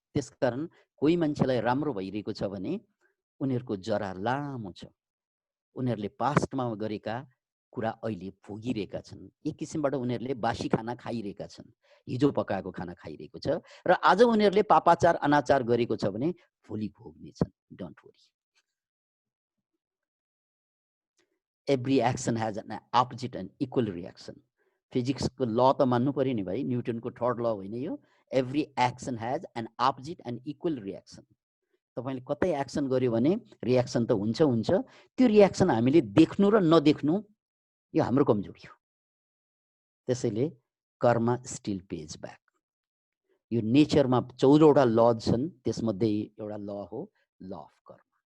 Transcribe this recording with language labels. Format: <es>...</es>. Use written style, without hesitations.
<ne>त्यसकारण कोही मान्छेलाई राम्रो भइरहेको छ भने उनीहरूको जरा लामो छ, उनीहरूले पास्टमा गरेका कुरा अहिले भोगिरहेका छन्। एक किसिमबाट उनीहरूले बासी खाना खाइरहेका छन्, हिजो पकाएको खाना खाइरहेको छ, र आज उनीहरूले पापाचार अनाचार गरेको छ भने भोलि भोग्नेछन्।</ne> <en>Don't worry, every action has an opposite and equal reaction.</en> <ne>फिजिक्सको ल त मान्नु पर्यो नि भाइ, न्युटनको थर्ड ल होइन यो।</ne> <en>Every action has an opposite and equal reaction.</en> <ne>तपाईले कतै एक्सन गर्यो भने रियाक्सन त हुन्छ हुन्छ, त्यो रियाक्सन हामीले देख्नु र नदेख्नु यो हाम्रो कमजोरी हो। त्यसैले</ne> <en>कर्म still pays back.</en> <ne>यो नेचरमा 14 वटा ल छन्, त्यसमध्ये एउटा ल हो ल अफ कर्म।</ne>